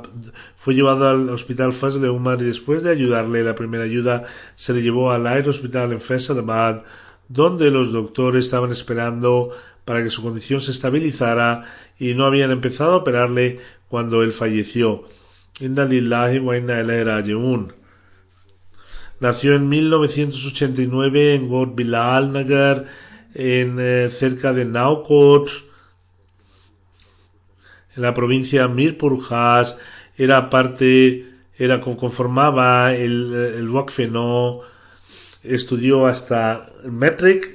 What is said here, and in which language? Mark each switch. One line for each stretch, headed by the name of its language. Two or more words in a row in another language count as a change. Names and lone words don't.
Spanish: Fue llevado al hospital Fazl Umar y después de ayudarle la primera ayuda se le llevó al Air Hospital en Faisalabad, donde los doctores estaban esperando para que su condición se estabilizara y no habían empezado a operarle cuando él falleció.
Arabic: إنا لله وإنا إليه راجعون.
Spanish: Nació en 1989 en Gord Bilal Nagar, cerca de Naukot. en la provincia Mirpurkhas, conformaba el Waqf No, estudió hasta Metrek.